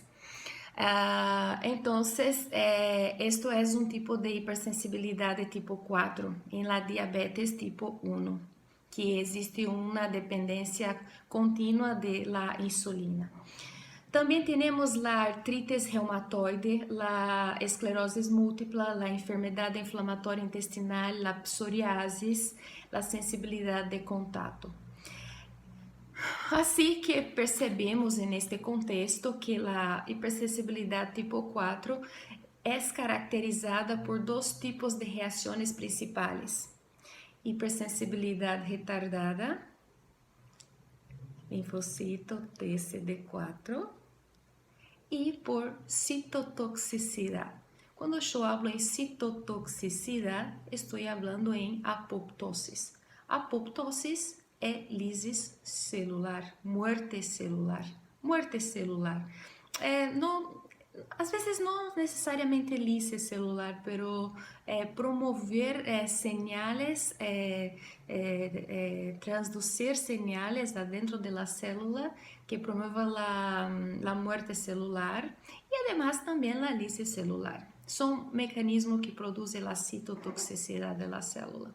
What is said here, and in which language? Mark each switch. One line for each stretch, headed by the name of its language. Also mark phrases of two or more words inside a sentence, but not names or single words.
Spanish: Entonces, esto es un tipo de hipersensibilidad de tipo 4 en la diabetes tipo 1, que existe una dependencia continua de la insulina. También tenemos la artritis reumatoide, la esclerosis múltipla, la enfermedad inflamatoria intestinal, la psoriasis, la sensibilidad de contacto.
Portuguese: Assim que percebemos neste contexto que a hipersensibilidade tipo 4 é caracterizada por dois tipos de reações principais: hipersensibilidade retardada, linfocito TCD4, e por citotoxicidade. Quando eu falo em citotoxicidade, estou falando em apoptosis.
Spanish: Apoptosis é lisis celular, muerte celular. Muerte celular.
Portuguese: Às vezes não necessariamente lise celular,
Spanish: pero promover señales, transducir señales adentro de la célula que promueva la muerte celular y además también la
Portuguese: lise celular.
Spanish: Son mecanismos que producen la citotoxicidad de la célula.